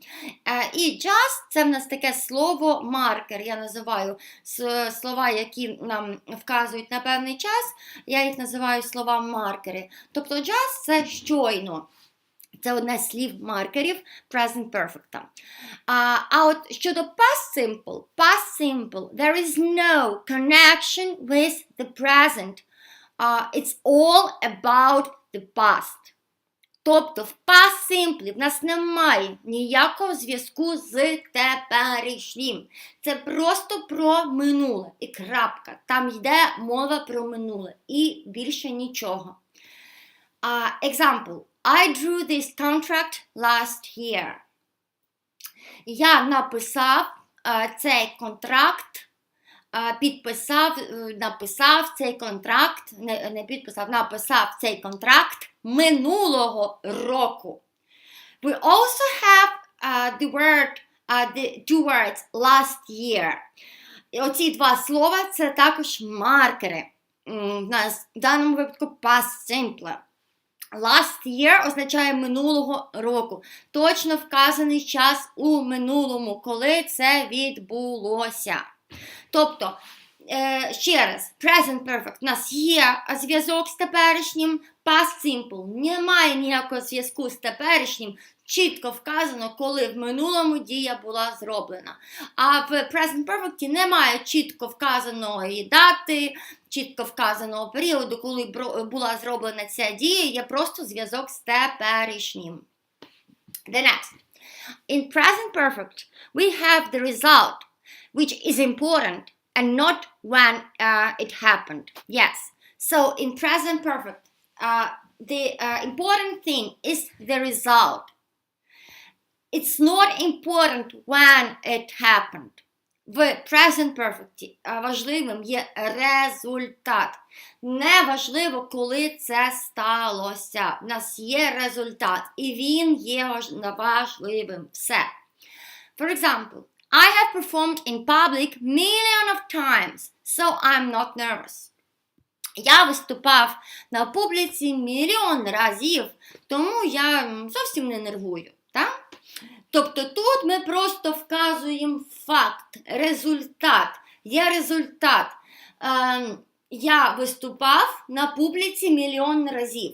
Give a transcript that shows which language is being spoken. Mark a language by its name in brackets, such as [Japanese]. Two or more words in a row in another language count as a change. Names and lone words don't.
[Ukrainian] І just – це в нас таке слово маркер. Я називаю слова, які нам вказують на певний час, я їх називаю слова маркери. Тобто just – це щойно. Це одне з слів маркерів [English] present perfect. [Ukrainian] А от щодо [English] past simple, there is no connection with the present. It's all about the past. [Ukrainian] Тобто в [English] past simple [Ukrainian] в нас немає ніякого зв'язку з теперішнім. Це просто про минуле і крапка. Там йде мова про минуле і більше нічого. [English] Example. I drew this contract last year. [Ukrainian] Я написав цей контракт, написав цей контракт минулого року. [English] We also have the two words last year. [Ukrainian] І оці два слова – це також маркери. В даному випадку [English] past simple. Last year [Ukrainian] означає минулого року. Точно вказаний час у минулому, коли це відбулося. Тобто, ще раз, [English] present perfect. [Ukrainian] У нас є зв'язок з теперішнім, [English] past simple. [Ukrainian] Немає ніякого зв'язку з теперішнім. Чітко вказано, коли в минулому дія була зроблена. А в [English] present perfect [Ukrainian] немає чітко вказаної дати, чітко вказаного періоду, коли була зроблена ця дія, є просто зв'язок з теперішнім. [English] The next. In present perfect, we have the result, which is important, and not when it happened. Yes. So in present perfect, the important thing is the result. It's not important when it happened. [Ukrainian] В [English] present perfect [Ukrainian] важливим є результат. Не важливо, коли це сталося. У нас є результат, і він є важливим. Все. [English] For example, I have performed in public millions of times, so I'm not nervous. [Ukrainian] Я виступав на публіці мільйон разів, тому я зовсім не нервую. Так? Тобто тут ми просто вказуємо факт, результат. Є результат. Я виступав на публіці 1 мільйон разів.